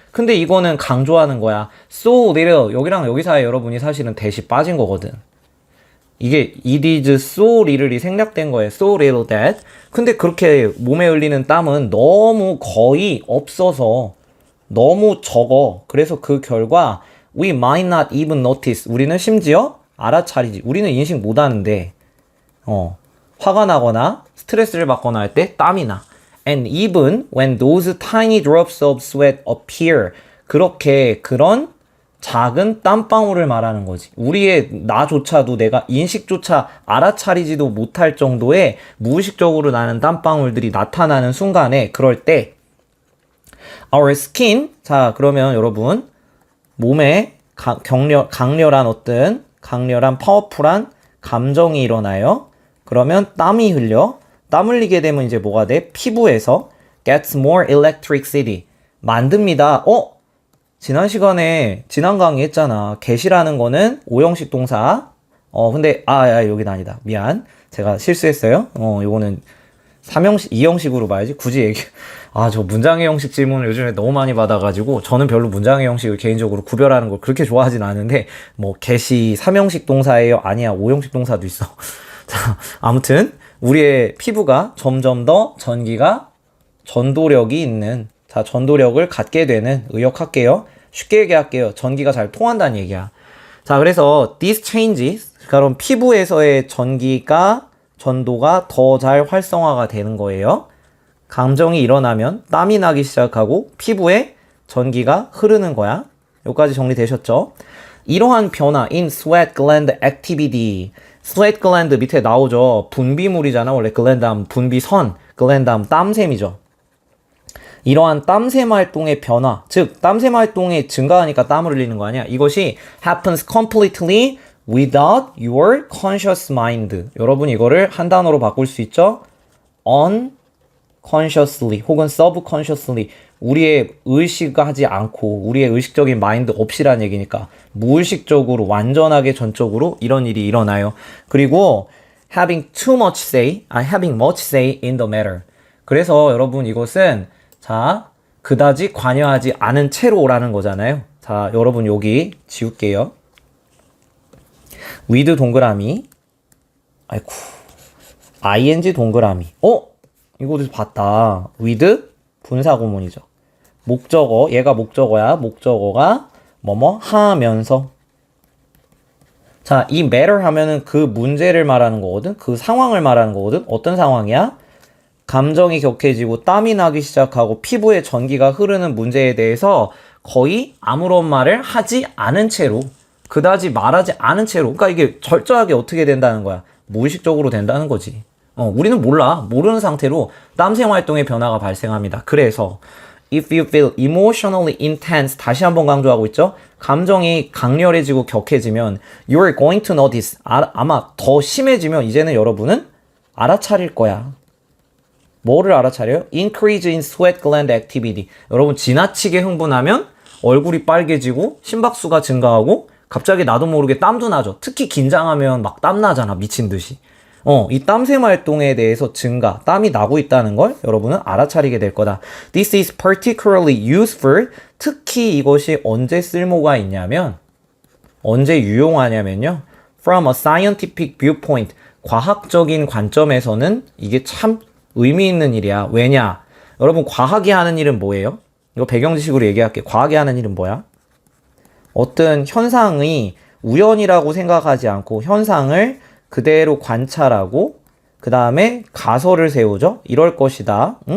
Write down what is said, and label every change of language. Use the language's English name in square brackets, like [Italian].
[Korean] 근데 이거는 강조하는 거야. [English] so little. [Korean] 여기랑 여기 사이에 여러분이 사실은 대시 빠진 거거든. 이게 [English] it is so little [Korean] 이 생략된 거예요. [English] so little that. [Korean] 근데 그렇게 몸에 흘리는 땀은 너무 거의 없어서 너무 적어. 그래서 그 결과 [English] we might not even notice. [Korean] 우리는 심지어 알아차리지. 우리는 인식 못 하는데 화가 나거나 스트레스를 받거나 할 때 땀이 나. [English] And even when those tiny drops of sweat appear. [Korean] 그렇게 그런 작은 땀방울을 말하는 거지. 우리의 나조차도 내가 인식조차 알아차리지도 못할 정도의 무의식적으로 나는 땀방울들이 나타나는 순간에 그럴 때 [English] our skin, [Korean] 자 그러면 여러분 몸에 강렬한 어떤 강렬한 파워풀한 감정이 일어나요. 그러면 땀이 흘려. 땀 흘리게 되면 이제 뭐가 돼? 피부에서 [English] gets more electricity [Korean] 만듭니다. 지난 시간에 지난 강의 했잖아. get이라는 거는 5형식 동사. 근데 여긴 아니다. 미안. 제가 실수했어요. 요거는 3형식, 2형식으로 봐야지. 굳이 얘기. 저 문장의 형식 질문을 요즘에 너무 많이 받아가지고 저는 별로 문장의 형식을 개인적으로 구별하는 걸 그렇게 좋아하진 않은데 뭐 get이 3형식 동사예요? 아니야. 5형식 동사도 있어. 자, 아무튼 우리의 피부가 점점 더 전도력이 있는, 자, 전도력을 갖게 되는, 의역할게요. 쉽게 얘기할게요. 전기가 잘 통한다는 얘기야. 자, 그래서 [English] these changes, [Korean] 그럼 피부에서의 전도가 더 잘 활성화가 되는 거예요. 감정이 일어나면 땀이 나기 시작하고 피부에 전기가 흐르는 거야. 여기까지 정리되셨죠? 이러한 변화 [English] in sweat gland activity. [Korean] sweat gland 밑에 나오죠. 분비물이잖아. 원래 gland 하면 분비선, gland 하면 땀샘이죠. 이러한 땀샘 활동의 변화, 즉 땀샘 활동이 증가하니까 땀을 흘리는 거 아니야. 이것이 [English] happens completely without your conscious mind. [Korean] 여러분 이거를 한 단어로 바꿀 수 있죠. [English] unconsciously [Korean] 혹은 [English] subconsciously. [Korean] 우리의 의식하지 않고 우리의 의식적인 마인드 없이란 얘기니까 무의식적으로 완전하게 전적으로 이런 일이 일어나요. 그리고 [English] having much say in the matter. [Korean] 그래서 여러분 이것은 자 그다지 관여하지 않은 채로라는 거잖아요. 자 여러분 여기 지울게요. with 동그라미 ing 동그라미 이거 어디서 봤다. with 분사구문이죠. 목적어, 얘가 목적어야. 목적어가 뭐뭐 하면서 자, 이 matter 하면은 그 문제를 말하는 거거든? 그 상황을 말하는 거거든? 어떤 상황이야? 감정이 격해지고 땀이 나기 시작하고 피부에 전기가 흐르는 문제에 대해서 거의 아무런 말을 하지 않은 채로, 그다지 말하지 않은 채로, 그러니까 이게 철저하게 어떻게 된다는 거야? 무의식적으로 된다는 거지. 우리는 몰라. 모르는 상태로 땀샘 활동의 변화가 발생합니다. 그래서 [English] if you feel emotionally intense, [Korean] 다시 한번 강조하고 있죠? 감정이 강렬해지고 격해지면 [English] you're going to notice, [Korean] 아마 더 심해지면 이제는 여러분은 알아차릴 거야. 뭐를 알아차려요? [English] Increase in sweat gland activity. [Korean] 여러분 지나치게 흥분하면 얼굴이 빨개지고 심박수가 증가하고 갑자기 나도 모르게 땀도 나죠. 특히 긴장하면 막 땀 나잖아. 미친 듯이. 이 땀샘 활동에 대해서 증가, 땀이 나고 있다는 걸 여러분은 알아차리게 될 거다. [English] This is particularly useful. [Korean] 특히 이것이 언제 쓸모가 있냐면, 언제 유용하냐면요. [English] From a scientific viewpoint. [Korean] 과학적인 관점에서는 이게 참 의미 있는 일이야. 왜냐? 여러분 과학이 하는 일은 뭐예요? 이거 배경 지식으로 얘기할게. 과학이 하는 일은 뭐야? 어떤 현상이 우연이라고 생각하지 않고 현상을 그대로 관찰하고 그 다음에 가설을 세우죠. 이럴 것이다.